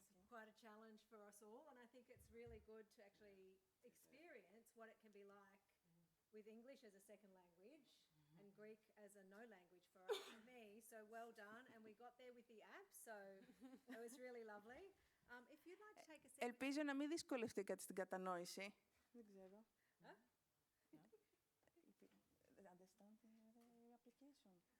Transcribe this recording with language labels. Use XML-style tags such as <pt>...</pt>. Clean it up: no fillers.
<en>It's quite a challenge for us all, and I think it's really good to actually experience what it can be like with English as a second language and Greek as a no language for us, for me. So well done, and we got there with the app, so it was really lovely. If you'd like to take a seat.</en> <el>Ελπίζω να μην δυσκολευτήκατε στην κατανόηση. Δεν ξέρω.</el> <en>Understand the application?</en>